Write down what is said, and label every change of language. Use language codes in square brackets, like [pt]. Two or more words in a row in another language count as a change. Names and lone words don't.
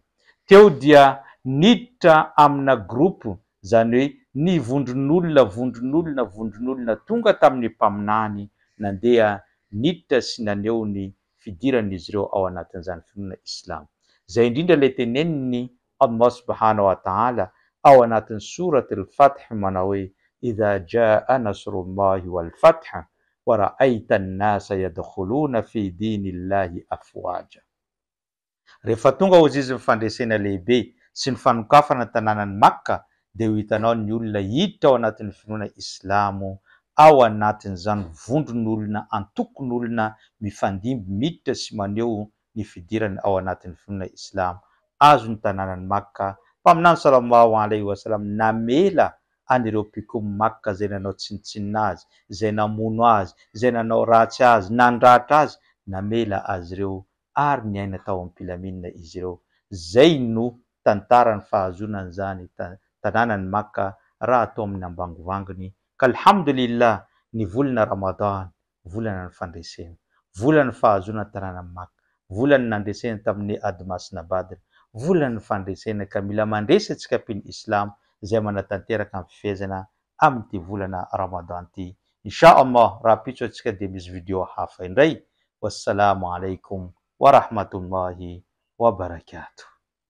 [mg] Teo dia niditra amina groupe, zany hoe ny vondron'olona tonga tamin'ny mpaminany nandeha niditra sy naneho ny fidiran'izy ireo ao anatin'izany finoana islam. Zay indrindra le teneniny [ar] الله سبحانه وتعالى [mg] ao anatin'ny surat al-Fath manao hoe [ar] إذا جاء نصر الله والفتح ورأيت الناس يدخلون في دين الله أفواجا. [mg] Rehefa tonga ho ziziny fandresena lehibe sy ny fanokafana tanànany Makka dia ho hitanao ny olona hiditra ao anatin'ny finoana islamo, ao anatin'izany vondron'olona, antokon'olona mifandimby miditra sy maneho ny fidirany ao anatin'ny finoana islam azo ny tanànany Makka. Mpaminany [ar] صلى الله عليه وسلم [mg] namela an'ireo mpikomy Makka zay nanao tsinitsinina azy, zay namono azy, zay nanao ratsy azy, nandratra azy, namela azy ireo ary niaina tao am-pilaminana izy ireo. Zay no tantarany fahazonany zany tanànany Makka raha atao amin'ny ambangovangony. Ka alhamdulillah, ny volana Ramadan, volana ny fandresena, volana ny fahazonany tanànany Makka, volana nandresena tamin'ny ady masina Badr, volana ny fandresena. Ka mila mandresa antsika mpino islam zay manatanteraka amin'ny fifehezana amin'ity volana Ramadan ty. [ar] إن شاء الله, [mg] raha pitso antsika dia misy video hafa indray. [ar] والسلام عليكم ورحمة الله وبركاته.